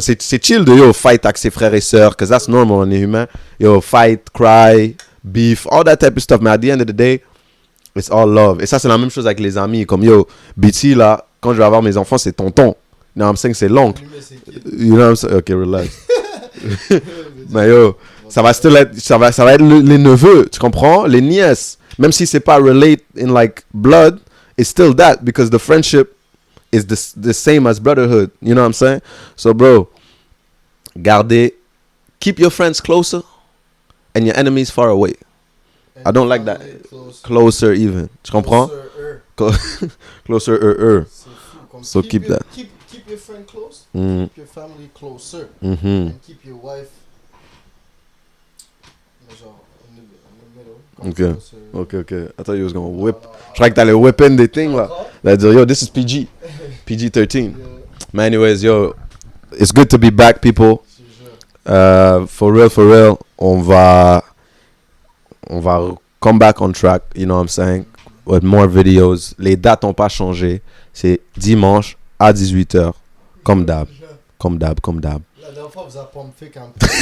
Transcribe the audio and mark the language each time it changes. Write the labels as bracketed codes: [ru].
[fr] C'est chill de, yo, fight avec ses frères et sœurs, [en] because that's normal, [fr] on est humain. [en] Yo, fight, cry, beef, all that type of stuff. Mais at the end of the day, it's all love. [fr] Et ça, c'est la même chose avec les amis. Comme, yo, BT, là, quand je vais avoir mes enfants, c'est tonton. [en] You know what I'm saying? [fr] C'est l'oncle. [en] You know what I'm saying? Ok, relax. [fr] Mais yo, ça va être les neveux, tu comprends? Les nièces. Même si c'est pas [en] relate in like blood, it's still that because the friendship is the same as brotherhood. You know what I'm saying? So, bro, keep your friends closer and your enemies far away. I don't like that. Closer even. [fr] Tu comprends? [en] Closer. So keep that. Keep your friend close. Mm. Keep your family closer. Mm-hmm. And keep your wife. Genre, middle. Ok. I thought you was gonna whip. [fr] Je croyais que t'allais [en] whip in [fr] des things là. T'allais dire, [en] yo, this is PG. PG-13. But anyways, yo, it's good to be back, people. For real, [fr] on va [en] come back on track, you know what I'm saying? With more videos. [fr] Les dates n'ont pas changé. C'est dimanche à 18h. Comme d'hab. La dernière fois, vous avez pas me fait quand